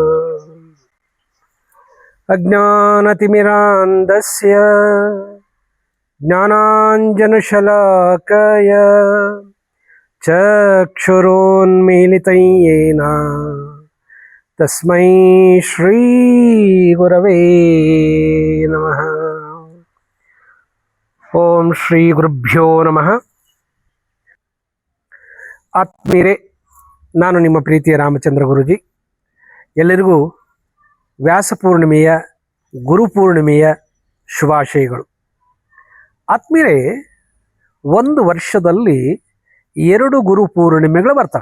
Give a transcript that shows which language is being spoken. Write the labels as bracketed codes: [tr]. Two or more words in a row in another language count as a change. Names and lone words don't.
[sa] ಅಜ್ಞಾನತಿಮಿರಾಂಧಸ್ಯ ಜ್ಞಾನಾಂಜನಶಲಾಕಯ ಚಕ್ಷುರೋನ್ಮೀಲಿತಂ ಯೇನ ತಸ್ಮೈ ಶ್ರೀ ಗುರವೇ ನಮಃ. ಓಂ ಶ್ರೀ ಗುರುಭ್ಯೋ ನಮಃ. [kn] ಆತ್ಮೀಯರೇ, ನಾನು ನಿಮ್ಮ ಪ್ರೀತಿಯ ರಾಮಚಂದ್ರ ಗುರೂಜಿ. ಎಲ್ಲರಿಗೂ ವ್ಯಾಸಪೂರ್ಣಿಮೆಯ ಗುರುಪೂರ್ಣಿಮೆಯ ಶುಭಾಶಯಗಳು. ಆತ್ಮೀಯರೇ, ಒಂದು ವರ್ಷದಲ್ಲಿ 2 ಗುರುಪೂರ್ಣಿಮೆಗಳು ಬರ್ತವೆ.